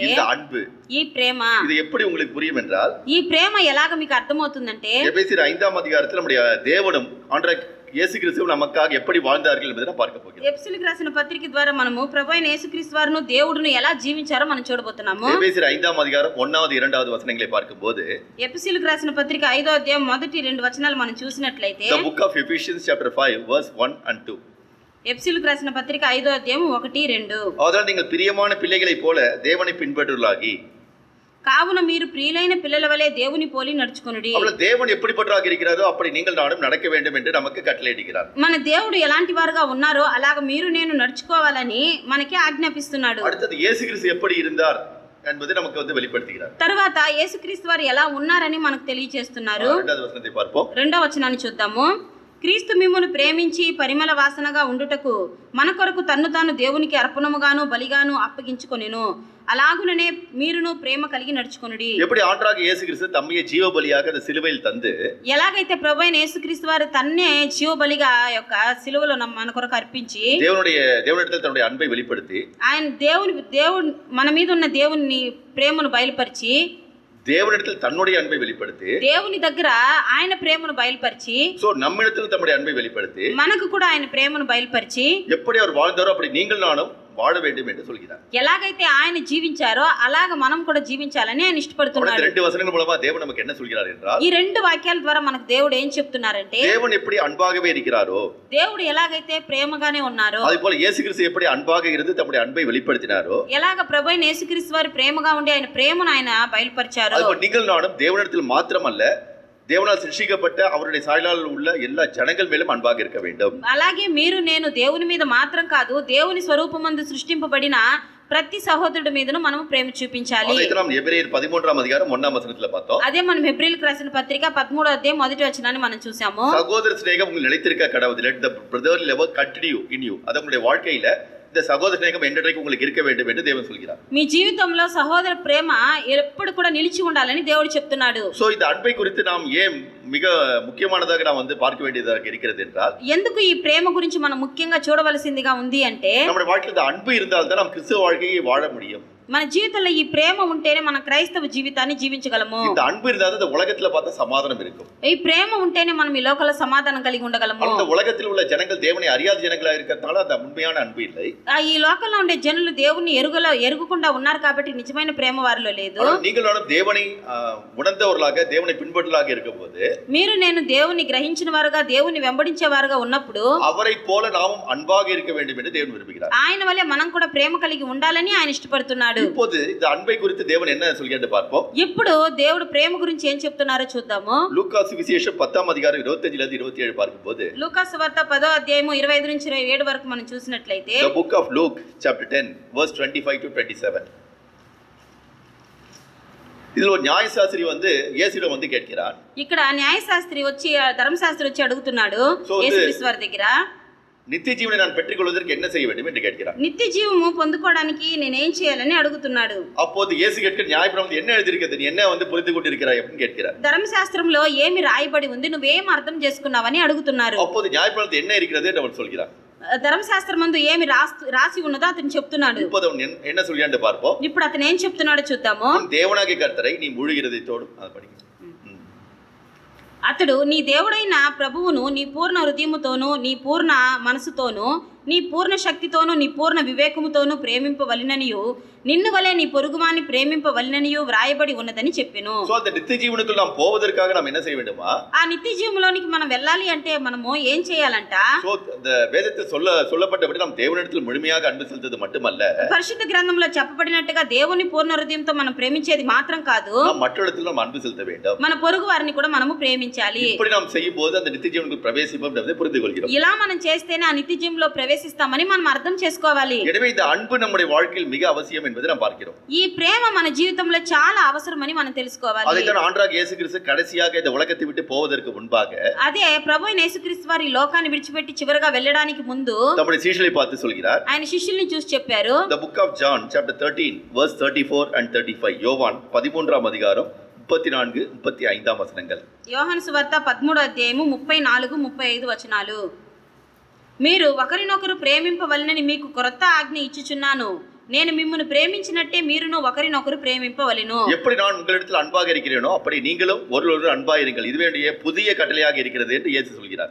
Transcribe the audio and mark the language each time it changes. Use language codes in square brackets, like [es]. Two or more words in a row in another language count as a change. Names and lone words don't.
[ta] இந்த அன்பு. [te] ఈ ప్రేమ. [ta] இது எப்படி உங்களுக்கு புரியும் என்றால், [te] ఈ ప్రేమ ఎలాగ మీకు అర్థమవుతుందంటే, [ta] எபேசியர் 5ஆம் அதிகாரத்தில் நம்முடைய தேவனும் ஆண்டவர் இயேசு கிறிஸ்து நமக்காக எப்படி வாழ்ந்தார்கள் என்பதை நாம் பார்க்க போகிறோம். [te] ఎఫెసీయులకు రాసిన పత్రిక ద్వారా మనము ప్రభువైన యేసుక్రీస్తు వారును దేవుడును ఎలా జీవించారో మనం చూడబోతున్నాము. [ta] எபேசியர் 5ஆம் அதிகாரம் 1வது 2வது வசனங்களை பார்க்கும்போது, [te] ఎఫెసీయులకు రాసిన పత్రిక 5వ అధ్యాయం మొదటి 2 వచనాలు మనం చూసినట్లయితే, [en] The book of Ephesians chapter 5 verse 1 and 2. [te] ఎఫెసీయులకు రాసిన పత్రిక 5వ అధ్యాయం 1, 2. [ta] அதனால் நீங்கள் பிரியமான பிள்ளைகளைப் போல தேவனை பின்பற்றுவர்களாகி, [te] కావున మీరు ప్రియులైన పిల్లల వలె దేవుని పోలి నడుచుకొనుడి. [ta] அவள தேவன் எப்படிப்பட்டவராக இருக்கிறாரோ அப்படி நீங்கள் நானும் நடக்க வேண்டும் என்று நமக்கு கட்டளையிடுகிறார். [te] మన దేవుడు ఎలాంటి వారుగా ఉన్నారో అలాగ మీరు నేను నడుచుకోవాలని మనకి ఆజ్ఞాపిస్తున్నాడు. [ta] அடுத்தது இயேசு கிறிஸ்து எப்படி இருந்தார் என்பதை நமக்கு வெளிப்படுத்துகிறார். [te] తర్వాత యేసుక్రీస్తు వారు ఎలా ఉన్నారని మనకు తెలియజేస్తున్నారు. [ta] 2வது వచనத்தை பார்ப்போம். [te] 2వ వచనాన్ని చూద్దాము. క్రీస్తు మిమ్మును ప్రేమించి పరిమళ వాసనగా ఉండుటకు మన కొరకు తన్ను తాను దేవునికి అర్పణముగాను బలిగాను అప్పగించుకొనెను. అలాగుననే మీరును ప్రేమ కలిగి నడుచుకొనుడి. [ta] எப்படி ஆண்டவராகிய இயேசு கிறிஸ்து தம்மையே ஜீவ பலியாக அந்த சிலுவையில் தந்து, [te] ఎలాగైతే ప్రభువైన యేసుక్రీస్తు వారు తన్నే జీవ బలిగా యొక్క సిలువలో మన కొరకు అర్పించి [ta] தேவனிடத்தில் தன்னுடைய அன்பை வெளிப்படுத்தி, [te] ఆయన దేవుడు మన మీద ఉన్న దేవుని ప్రేమను బయలుపరిచి, [ta] தேவனிடத்தில் தன்னுடைய அன்பை வெளிப்படுத்தி, [te] దేవుని దగ్గర ఆయన ప్రేమను బయలుపరిచి, [ta] சோ நம்மிடத்தில் தம்முடைய அன்பை வெளிப்படுத்தி, [te] మనకు కూడా ఆయన ప్రేమను బయలుపరిచి, [ta] எப்படி அவர் வாழ்ந்தாரோ அப்படி நீங்கள் நானும் வாழ வேண்டும் என்று சொல்கிறார். [te] ఎలాగైతే ఆయన జీవించారో అలాగ మనం కూడా జీవించాలని ఆయన ఇష్టపడుతున్నాడు. [ta] 2 వచనங்கள் மூலமா தேவன் நமக்கு என்ன சொல்கிறார் என்றால், [te] ఈ 2 వాక్యాల ద్వారా మనకు దేవుడు ఏం చెప్తున్నారంటే, [ta] தேவன் எப்படி அன்பாகவே இருக்கிறாரோ, [te] దేవుడు ఎలాగైతే ప్రేమగానే ఉన్నారో, [ta] அதேபோல இயேசு கிறிஸ்து எப்படி அன்பாக இருந்து தம்முடைய அன்பை வெளிப்படுத்தினாரோ, [te] ఎలాగ ప్రభువైన యేసుక్రీస్తు వారు ప్రేమగా ఉండి ఆయన ప్రేమను ఆయన బయలుపరిచారో, [ta] அதுபோல நீங்கள் நானும் தேவனிடத்தில் மாத்திரமல்ல, தேவனால் சிருஷ்டிக்கப்பட்ட அவருடைய சாயலால் உள்ள எல்லா ஜனங்கள் மேலும் அன்பாக இருக்க வேண்டும். [te] అలాగే మీరు నేను దేవుని మీద మాత్రం కాదు, దేవుని స్వరూపమందు సృష్టింపబడిన ప్రతి సహోదరుడి మీదను మనం ప్రేమ చూపించాలి. [ta] அதை நாம் எபிரேயர் 13ஆம் அதிகாரம் 1ஆம் வசனத்துல பார்த்தோம். [te] అదే మనం హెబ్రీయులకు రాసిన పత్రిక 13వ అధ్యాయం మొదటి వచనాన్ని మనం చూసాము. [ta] சகோதர சிநேகம் உங்களுக்கு நிலைத்திருக்க கடவுது. [en] Let the brotherly love continue in you. [ta] அது உங்களுடைய வாழ்க்கையில இந்த சகோதர சிநேகம் என்றைக்கும் உங்களுக்கு இருக்க வேண்டும் என்று தேவன் சொல்கிறார். [te] మీ జీవితంలో సహోదర ప్రేమ ఎప్పుడు కూడా నిలిచి ఉండాలని దేవుడు చెప్తున్నాడు. [ta] சோ இந்த அன்பை குறித்து நாம் ஏன் மிக முக்கியமானதாக நாம் பார்க்க வேண்டியதாக இருக்கிறது என்றால், [te] ఎందుకు ఈ ప్రేమ గురించి మనం ముఖ్యంగా చూడవలసిందిగా ఉంది అంటే, [ta] நம்முடைய வாழ்க்கையில் இந்த அன்பு இருந்தால் தான் நாம் கிறிஸ்தவ வாழ்க்கையை வாழ முடியும். [te] మన జీవితంలో ఈ ప్రేమ ఉంటేనే మన క్రైస్తవ జీవితాన్ని జీవించగలము. [ta] இந்த அன்பு இருந்தால் இந்த உலகத்துல பார்த்தா சமாதானம் இருக்கும். [te] ఈ ప్రేమ ఉంటేనే మనం ఈ లోకంలో సమాధానం కలిగి ఉండగలము. [ta] அந்த உலகத்தில் உள்ள ஜனங்கள் தேவனை அறியாத ஜனங்களா இருக்கிறதால அந்த உண்மையான அன்பு இல்லை. [te] ఈ లోకంలో ఉండే జనులు దేవుని ఎరుగుకుండా ఉన్నారు కాబట్టి నిజమైన ప్రేమ వారిలో లేదు. [ta] நீங்கள் நானும் தேவனை உணர்ந்தவர்களாக தேவனை பின்பற்றலாக இருக்கும்போது, [te] మీరు నేను దేవుని గ్రహించిన వారుగా దేవుని వెంబడించే వారుగా ఉన్నప్పుడు [ta] அவரை போல நாமும் அன்பாக இருக்க வேண்டும் என்று தேவன் விரும்புகிறார். [te] ఆయన వలె మనం కూడా ప్రేమ కలిగి ఉండాలని ఆయన ఇష్టపడుతున్నాడు. [ta] இப்போது இந்த அன்பை குறித்து தேவன் என்ன சொல்கிறார் பார்ப்போம். [te] ఇప్పుడు దేవుడు ప్రేమ గురించి ఏం చెప్తున్నారో చూద్దాము. [ta] லூக்கா சுவிசேஷம் 10ஆம் அதிகாரம் 25 லிருந்து 27 பார்க்கும்போது, [te] లూకా సువార్త 10వ అధ్యాయము 25 నుంచి 27 వరకు మనం చూసినట్లయితే, [en] The book of Luke chapter 10 verse 25 to 27. [ta] இதில் ஒரு நியாயசாஸ்திரி இயேசுவிடம் கேட்கிறார். [te] ఇక్కడ న్యాయశాస్త్రి వచ్చి ధర్మశాస్త్రి వచ్చి అడుగుతున్నాడు So, యేసుక్రీస్తు వారి దగ్గర, [ta] நித்திய ஜீவனை நான் பெற்றுக்கொள்வதற்கு என்ன செய்ய வேண்டும் என்று கேட்கிறார். [te] నిత్య జీవము పొందుకోవడానికి నేనేం చేయాలని అడుగుతున్నాడు. [ta] அப்போது இயேசு கேட்கிற நியாயப்பிரமாணத்தில் என்ன எழுதியிருக்கிறது, நீ என்ன புரிந்து கொண்டிருக்கிறாய் அப்படின்னு கேட்கிறார். [te] ధర్మశాస్త్రంలో ఏమి రాయబడి ఉంది, నువ్వేం అర్థం చేసుకున్నావని అడుగుతున్నారు. [ta] அப்போது நியாயப்பிரமாணத்தில் என்ன இருக்கிறது என்று அவர் சொல்கிறார். [te] ధర్మశాస్త్రమందు ఏమి రాసి ఉన్నదో అతను చెప్తున్నాడు. [ta] இப்போது அவன் என்ன சொல்லியாண்டு பார்ப்போம். [te] ఇప్పుడు అతను ఏం చెప్తున్నాడో చూద్దాము. [ta] தேவனாகிய கர்த்தரை நீ முழு இருதயத்தோடும் படிக்க. [te] అతడు నీ దేవుడైన ప్రభువును నీ పూర్ణ హృదయముతోను, నీ పూర్ణ మనసుతోను, నీ పూర్ణ శక్తితోను, నీ పూర్ణ వివేకముతోను ప్రేమింపవలెననియు, నిన్ను వలె నీ పొరుగువాని ప్రేమింపవలెననియు వ్రాయబడి ఉన్నదని చెప్పెను. [ta] சோ அந்த நித்திய ஜீவனுக்குள் நாம் போவதற்காக நாம் என்ன செய்ய வேண்டுமா? [te] ఆ నిత్య జీవంలోనికి మనం వెళ్ళాలి అంటే మనము ఏం చేయాలంట? [ta] சோ இந்த வேதத்தில் சொல்லப்பட்டபடி நாம் தேவனிடத்தில் முழுமையாக அன்பு செலுத்துவது மட்டுமல்ல, [te] పరిశుద్ధ గ్రంథంలో చెప్పబడినట్టుగా దేవుని పూర్ణ హృదయంతో మనం ప్రేమించేది మాత్రం కాదు, [ta] நாம் மற்றவரிடத்தில் நாம் அன்பு செலுத்த வேண்டும். [te] మన పొరుగు వారిని కూడా మనము ప్రేమించాలి. [ta] இப்படி நாம் செய்யும்போது அந்த நித்திய ஜீவனுக்குள் பிரவேசிப்போம் என்பதை புரிந்து கொள்கிறோம். [te] ఇలా మనం చేస్తేనే ఆ నిత్య జీవంలో ప్రవేశిస్తామని మనం అర్థం చేసుకోవాలి. [ta] எனவே இந்த அன்பு நம்முடைய வாழ்க்கையில் மிக அவசியம் என்பதை நாம் பார்க்கிறோம். [te] ఈ ప్రేమ మన జీవితంలో చాలా అవసరమని మనం తెలుసుకోవాలి. [ta] அதைத்தான் ஆண்டவராகிய இயேசு கிறிஸ்து கடைசியாக இந்த உலகத்தை விட்டு போவதற்கு முன்பாக [te] అదే ప్రభువైన యేసుక్రీస్తు వారి ఈ లోకాన్ని విడిచిపెట్టి చివరగా వెళ్ళడానికి ముందు [ta] நம்முடைய சீஷர்களை பார்த்து சொல்கிறார். [te] ఆయన శిష్యుల్ని చూసి చెప్పారు. [en] The book of John chapter 13 verse 34 and 35. [ta] யோவான் 13ஆம் அதிகாரம் 34 35ஆம் வசனங்கள். [te] యోహాను సువార్త 13వ అధ్యాయము 34 35 వచనాలు. మీరు ఒకరినొకరు ప్రేమింపవలెనని మీకు క్రొత్త ఆజ్ఞ ఇచ్చుచున్నాను. నేను మిమ్మును ప్రేమించినట్టే మీరును ఒకరినొకరు ప్రేమింపవలెను. [ta] எப்படி நான் உங்களிடத்தில் அன்பாக இருக்கிறேனோ அப்படி நீங்களும் ஒருவருடன் அன்பாக இருங்கள், இதுவே என்னுடைய புதிய கட்டளையாக இருக்கிறது என்று இயேசு சொல்கிறார்.